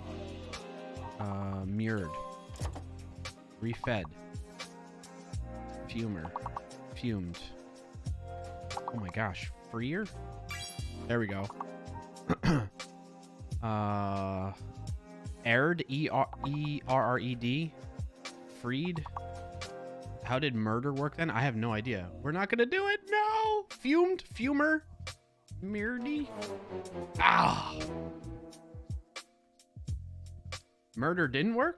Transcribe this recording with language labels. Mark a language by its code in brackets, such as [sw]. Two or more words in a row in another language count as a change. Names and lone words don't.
[en] Mirrored. Refed. Fumer. Fumed. Oh my gosh. Freer? There we go. Aired. E-R-R-E-D. Freed. How did murder work then? I have no idea. We're not gonna do it. No. Fumed. Fumer. Mirdy. Ah. Murder didn't work?